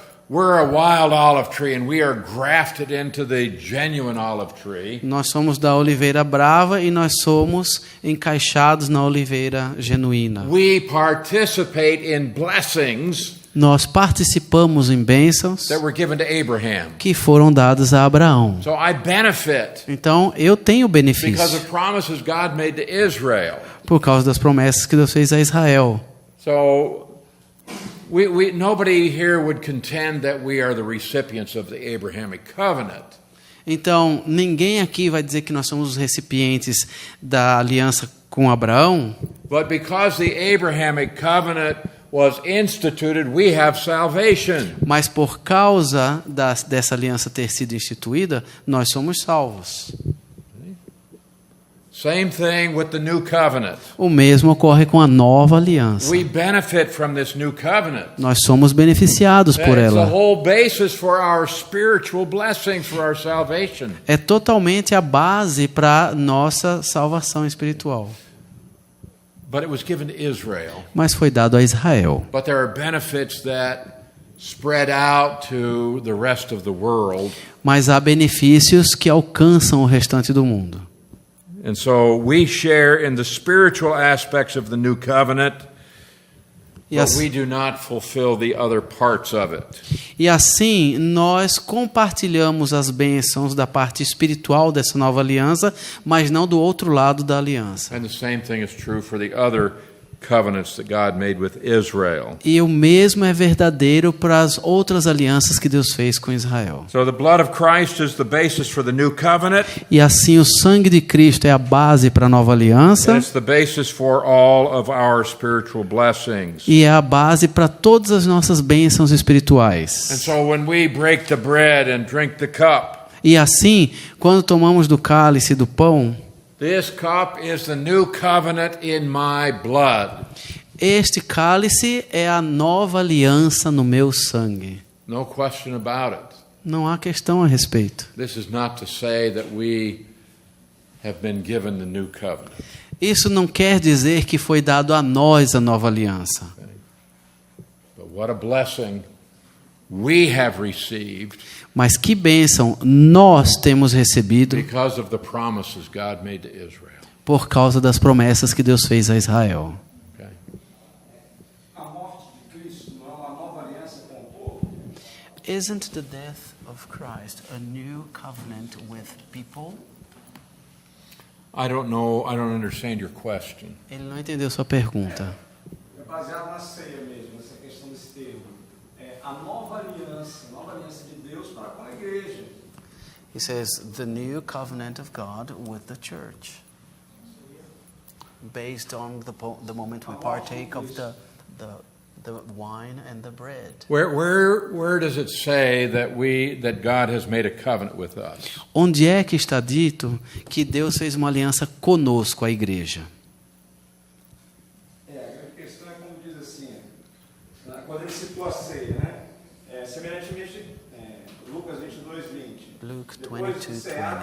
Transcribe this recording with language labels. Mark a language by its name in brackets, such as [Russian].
[English] We're a wild olive tree and we are grafted into the genuine olive tree. [Portuguese] Nós somos da oliveira brava e nós somos encaixados na oliveira genuína. [English] We participate in blessings [Portuguese] Nós participamos em bênçãos [English] that were given to Abraham. [Portuguese] que foram dadas a Abraão. [English] So I benefit [Portuguese] Então, eu tenho [English] because [Portuguese] benefício [English] of promises God made to Israel. [Portuguese] por causa das promessas que Deus fez a Israel. [English] So nobody here would contend that we are the recipients of the Abrahamic covenant. [Portuguese] Então, ninguém aqui vai dizer que nós somos os recipientes da aliança com Abraão, [English] But because the Abrahamic covenant was instituted, we have salvation. [Portuguese] mas por causa dessa aliança ter sido instituída, nós somos salvos. [English] Same thing with the new covenant. [Portuguese] O mesmo ocorre com a nova aliança. [English] We benefit from this new covenant. [Portuguese] Nós somos beneficiados por [English] It's the [Portuguese] ela. [English] whole basis for our spiritual blessings, for our salvation. [Portuguese] É totalmente a base para nossa salvação espiritual. [English] But it was given to Israel. [Portuguese] Mas foi dado a Israel. [English] But there are benefits that spread out to the rest of the world. [Portuguese] Mas há benefícios que alcançam o restante do mundo. [English] And so we share in the spiritual aspects of the new covenant, but we do not fulfill the other parts of it. [Portuguese] E assim, nós compartilhamos as bênçãos da parte espiritual dessa nova aliança, mas não do outro lado da aliança. [English] And the same thing is true for the other covenants that God made with Israel. [Portuguese] E o mesmo é verdadeiro para as outras alianças que Deus fez com Israel. [English] So the blood of Christ is the basis for the new covenant. [Portuguese] E assim o sangue de Cristo é a base para a nova [English] And [Portuguese] aliança [English] it's the basis for all of our spiritual blessings. [Portuguese] e é a base para todas as nossas bênçãos [English] And [Portuguese] espirituais. [English] so when we break the bread and drink the cup, [Portuguese] E assim, quando tomamos do cálice e do pão, [English] this cup is the new covenant in my blood. [Portuguese] este cálice é a nova aliança no meu sangue. [English] No question about it. [Portuguese] Não há questão a respeito. [English] This is not to say that we have been given the new covenant. [Portuguese] Isso não quer dizer que foi dado a nós a nova aliança. [English] But what a blessing we have received [Portuguese] Mas que bênção nós temos recebido [English] because of the promises God made to Israel. [Portuguese] por causa das promessas que Deus fez a Israel. [English] Okay? [Portuguese] A morte de Cristo não é uma nova aliança com o povo? [English] Isn't the death of Christ a new covenant with people? I don't know. I don't understand your question. [Portuguese] Ele não entendeu sua pergunta. É baseado na ceia mesmo, essa questão desse termo. É a nova aliança de Deus para com a igreja. [English] He says, the new covenant of God with the church. Based on the moment we partake of the wine and the bread. Where does it say that God has made a covenant with us? [Portuguese] Onde é que está dito que Deus fez uma aliança conosco, a igreja? A grande questão é como diz assim, quando ele citou a ceia, né? Semelhantemente, Lucas 22:20. [English] Luke [Portuguese] Depois de cear,